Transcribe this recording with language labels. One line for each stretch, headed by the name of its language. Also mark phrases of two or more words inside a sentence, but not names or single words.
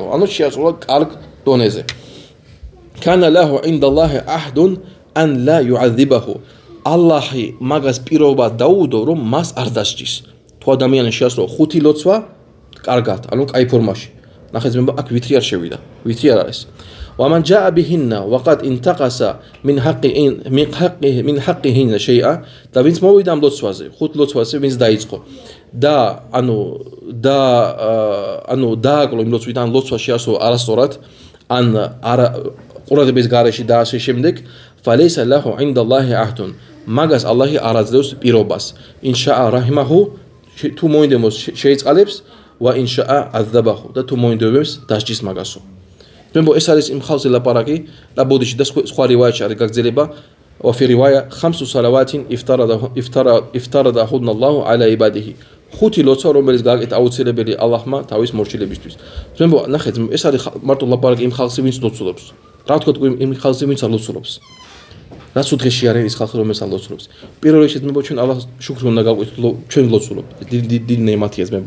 Georgian: ანუ შეასრულა კარგ დონეზე.
Arabic: "كان له عند الله عهد أن لا يعذبه."
Georgian: ალლაჰი მაგას პირობა დაუდო რომ მას არ დასჯის. თუ ადამიანი შეასრულა 5 ლოცვა კარგად, ანუ კაი ფორმაში. ნახეთ ძმებო, აქ ვითრი არ შევიდა. ვითრი არ არის.
Arabic: ومن جاء بهن وقد انتقص من حقهن شيئا.
Georgian: და ვინც მოვიდა ამ ლოცვაზე, 5 ლოცვაზე ვინც დაიწყო და ანუ დააკლო იმ ლოცვიდან ლოცვა შეასრულა არასწორად, ან ყურადღების გარეშე და ასე შემდეგ,
Arabic: فليس له عند الله عهد.
Georgian: მაგას ალლაჰი არ აძლევს პირობას.
Arabic: إن شاء رحمه,
Georgian: თუ მოინდომოს შეიწყალებს,
Arabic: وإن شاء عذبه,
Georgian: და თუ მოინდომებს დასჯის მაგასო. ძმებო, ეს არის იმ ხალხზე ლაპარაკი და ბოდიში და სხვა რივაიათში არის გაგრძელება.
Arabic: وفي رواية 5 صلوات افترضهن الله على عباده.
Georgian: 5 ლოცვა რომელიც გააკეთა აუცილებელი ალლაჰმა თავის მორჩილებისთვის. ძმებო, ნახეთ, ეს არის მარტო ლაპარაკი იმ ხალხზე ვინც ლოცულობს. რა ვთქვათ იმ ხალხზე ვინც არ ლოცულობს. რაც უდღეში არის ის ხალხი რომელსაც ლოცულობს. პირველ რიგში ძმებო ჩვენ ალლაჰს შუქრი უნდა გავკეთოთ ჩვენ ლოცულობთ. დიდი ნეიმათია ძმებო.